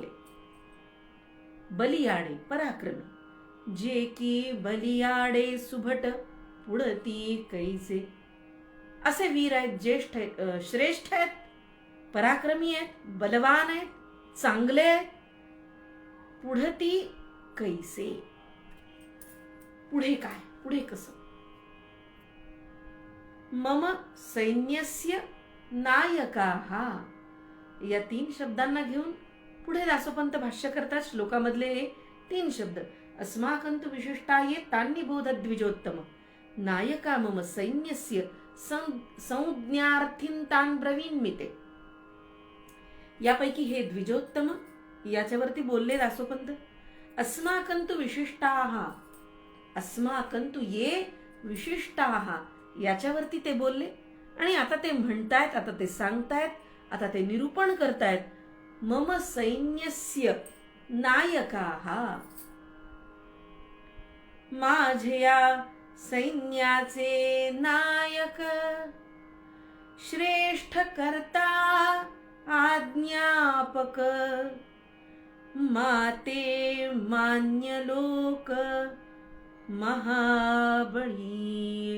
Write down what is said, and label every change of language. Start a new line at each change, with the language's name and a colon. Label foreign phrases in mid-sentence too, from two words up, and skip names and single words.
Marathi: बलियाडे पराक्रमी, जे की बलियाडे सुभट पुढती कैसे. असे वीर आहेत, ज्येष्ठ आहेत, श्रेष्ठ आहेत, पराक्रमी आहेत, बलवान आहेत, चांगले आहेत. पुढती कैसे, पुढे काय, पुढे कसं.
Sanskrit: मम सैन्यस्य नायकाः,
Marathi: या 3 शब्दांना घेऊन पुढे दासोपंत भाष्य करतात. श्लोकामधले हे 3 शब्द
Sanskrit: अस्माकंतु विशिष्टाये तान्निबोध द्विजोत्तम नायका मम सैन्यस्य संज्ञार्थीं तान् ब्रवीमि ते.
Marathi: यापैकी हे द्विजोत्तम, याच्यावरती बोलले दासोपंत.
Sanskrit: अस्माकंतु विशिष्टाः, अस्माकंतु ये विशिष्टाः,
Marathi: याच्यावरती ते बोलले. आणि आता ते म्हणतायत, आता ते सांगतायत, आता ते निरूपण करतायत.
Sanskrit: मम सैन्यस्य नायकाः,
Marathi: माझ्या सैन्याचे नायक, श्रेष्ठ कर्ता आज्ञापक, माते मान्य लोक महाबळी.